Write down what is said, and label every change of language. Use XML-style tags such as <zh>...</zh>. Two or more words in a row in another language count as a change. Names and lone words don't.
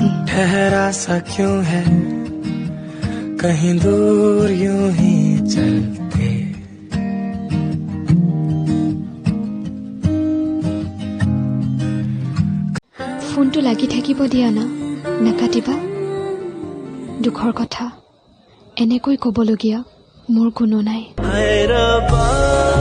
<hi>ठहरा सा क्यों है कहीं दूर यूं ही चलते</hi> <as>फोनটো লাগি থাকিব দিয়া না নাকাটিবা দুখৰ কথা এনেকৈ ক'বলগীয়া মোৰ কোনো নাই</as>